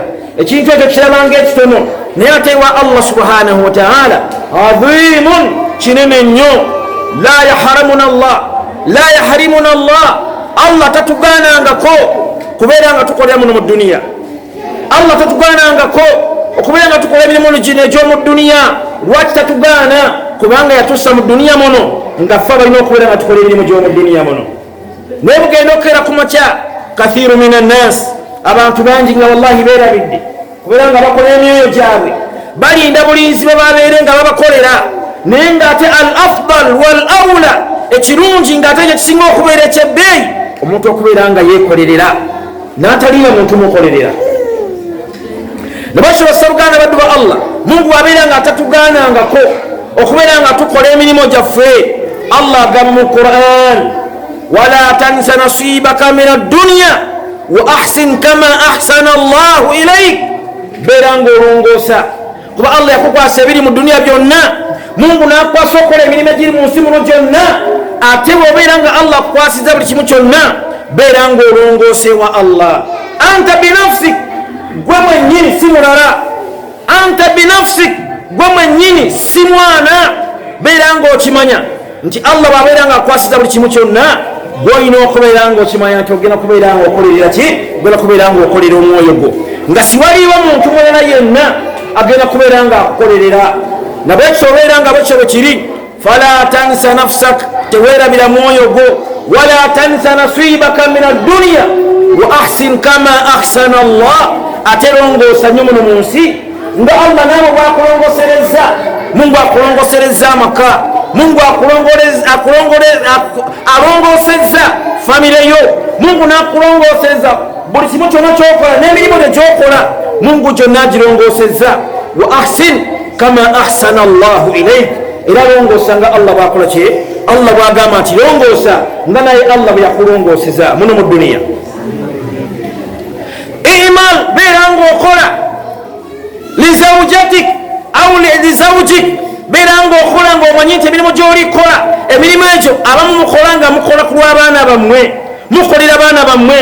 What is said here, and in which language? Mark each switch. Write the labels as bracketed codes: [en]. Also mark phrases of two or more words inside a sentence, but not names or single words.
[lg] ekintu ekyo kirabanga ekitono naye ate [ar] و الله سبحانه وتعالى عظيم, [lg] kinene nnyo. [ar] لا يحرمنا الله, [lg] Allah tatugaanangako kubeera nga tukolera muno mu duniya. Allah tatugaanangako okubeera nga tukola emirimu gino egy'omu duniya. lwaki tatugaana? kubanga yatussa mu duniya muno nga ffe balina okubeera nga tukola emirimu gy'omu duniya muno. naye bugenda okukeera ku makya, [ar] كثير من الناس, [lg] abantu bangi nga wallahi beerabidde kubeera nga bakola emyoyo gyabwe, balinda bulinzi bwe babeere nga babakolera, naye ng'ate [ar] الأفضل والأولى [lg] ekirungi ng'ate kye kisinga okubeera ekyebbeeyi omuntu okubeera nga yeekolerera n'atalina muntu mukolerera. Nabasho basabugana baddu ba Allah, Mungu abeera nga atatugaanangako okubeera nga tukola emirimu gyaffe. Allah agamba mu Quran, [ar] ولا تنس نصيبك من الدنيا وأحسن كما أحسن الله إليك. [lg] Beera nga olongoosa, kuba Allah yakukwasa ebiri mu duniya byonna, Mungu n'akukwasa okukola emirimu egiri mu nsi muno gyonna, ate bw'obeera nga Allah akukwasiza buli kimu kyonna, beera nga olongoose wa Allah. [ar] أنت بنفسك, [lg] gwe mwennyini si mulala. [ar] أنت بنفسك, [lg] gwe mwennyini si mwana. Beera nga okimanya nti Allah bw'abeera nga akwasiza buli kimu kyonna, gw'olina okubeera nga okimanya nti ogenda kubeera nga okolerera ki? Ogenda kubeera nga okolera omwoyo gwo, nga siwaliwo muntu mulala yenna agenda kubeera nga akukolerera. Nabwekyo obeera nga bwekyo bwe kiri, [ar] فلا تنس نفسك, [lg] teweerabira mwoyo gwo, [ar] ولا تنس نصيبك من الدنيا وأحسن كما أحسن الله. [lg] Ate longoosa nnyo muno mu nsi nga Allah naawe bw'akulongosereza. Mungu akulongosereza amaka, Mungu alongosezza famire yo, Mungu n'akulongosezza buli kimu kyonna kyokola n'emirimu gyokola, Mungu gyonna agirongosezza. [ar] وأحسن كما أحسن الله إليك, [lg] era longoosa nga Allah bw'akola ki? Allah bw'agamba nti longoosa nga naye Allah bwe yakulongoseza muno mu duniya. Imal, beera ng'okola [ar] لزوجتك أو لزوجك, [lg] beera ng'okola ng'omanyi nti emirimu gy'olikola, emirimu egyo abamu mukola nga mukola ku lw'abaana bammwe, mukolera baana bammwe.